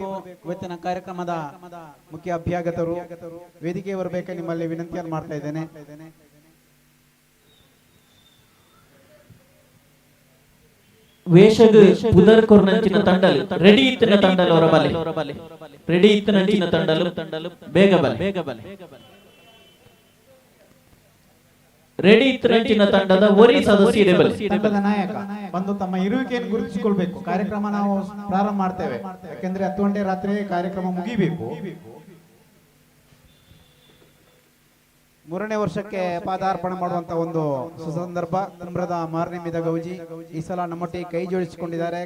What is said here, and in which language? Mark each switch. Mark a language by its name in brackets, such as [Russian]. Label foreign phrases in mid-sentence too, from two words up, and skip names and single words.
[Kannada] ಇವತ್ತಿನ ಕಾರ್ಯಕ್ರಮದ ಮುಖ್ಯ ಅಭ್ಯಾಗತರು ವೇದಿಕೆ ಬರಬೇಕು, ನಿಮ್ಮಲ್ಲಿ ವಿನಂತಿಯನ್ನು ಮಾಡ್ತಾ ಇದ್ದೇನೆ. [Tulu] ವೇಷಗ್ ಪುದರ್ ಕೊರ್ನಂಚಿನ ತಂಡಲು ರೆಡಿ ಇತ್ತಿನ ತಂಡಲು ಹೊರಬಲೆ ರೆಡಿ ಇತ್ತಿನಂಚಿನ ತಂಡಲು ಬೇಗ ಬಲೆ ರೆಡಿ ಇತ್ತಿನಂಚಿನ ತಂಡದ ಒರಿ ಸದಸ್ಯರೇ ಬಲೆ. [Kannada] ತಂಡದ ನಾಯಕ ಬಂದು ತಮ್ಮ ಇರುವಿಕೆಯನ್ನು ಗುರುತಿಸಿಕೊಳ್ಬೇಕು. ಕಾರ್ಯಕ್ರಮ ನಾವು ಪ್ರಾರಂಭ ಮಾಡ್ತೇವೆ, ಯಾಕೆಂದ್ರೆ 10 ಗಂಟೆ ರಾತ್ರಿ ಕಾರ್ಯಕ್ರಮ ಮುಗಿಬೇಕು. 3ನೇ ವರ್ಷಕ್ಕೆ ಪಾದಾರ್ಪಣೆ ಮಾಡುವಂತ ಒಂದು ಸುಸಂದರ್ಭ. ಕುಂಬ್ರದ ಮಾರ್ನಿಮಿದ ಗೌಜಿ ಈ ಸಲ ನಮ್ಮೊಟ್ಟಿಗೆ ಕೈ ಜೋಡಿಸಿಕೊಂಡಿದ್ದಾರೆ.